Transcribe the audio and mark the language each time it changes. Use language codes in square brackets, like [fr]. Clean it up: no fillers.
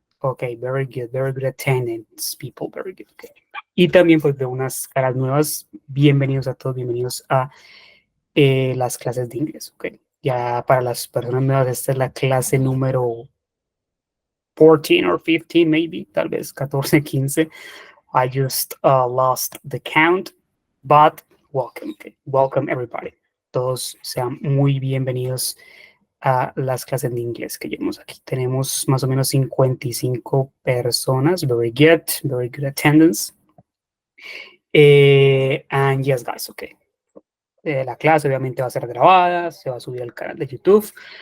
[en] Ok, very good attendance, people, very good. Okay. [es] Y también pues veo unas caras nuevas. Bienvenidos a todos, bienvenidos a las clases de inglés. Ok, ya para las personas nuevas, esta es la clase número 14 [en] or 15, maybe, [es] tal vez 14, 15. [en] I just lost the count, but welcome, okay. Welcome everybody. [es] Todos sean muy bienvenidos a las clases de inglés que llevamos aquí. Tenemos más o menos 55 personas. [en] Very good attendance. And yes, guys, okay. [es] La clase obviamente va a ser grabada, se va a subir al canal de YouTube.